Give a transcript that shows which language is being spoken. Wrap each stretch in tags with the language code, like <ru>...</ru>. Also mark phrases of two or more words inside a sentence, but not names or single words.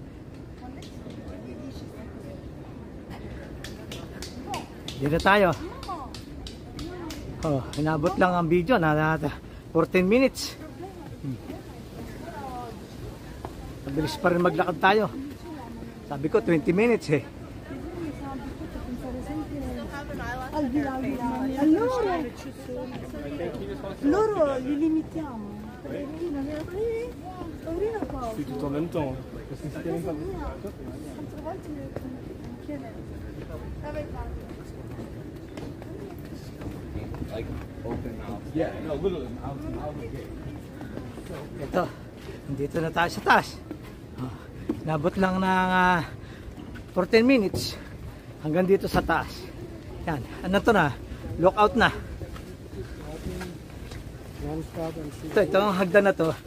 <tl>Dito tayo. Inabot lang ang video na 14 minutes. Mabilis pa rin maglakad tayo. Sabi ko 20 minutes eh.</tl> <it>Allora li limitiamo.</it> <fr>Si tu tournes en même temps. Parce que si t'es même pas.</fr> <en>Like open mouth. Yeah, no, literally mouth to gate.</en> <tl>Ito, dito na tayo sa taas. Nabot lang ng 14 minutes hanggang dito sa taas. Yan, ano to na? Lookout na. Ito ang hagdan na to.</tl>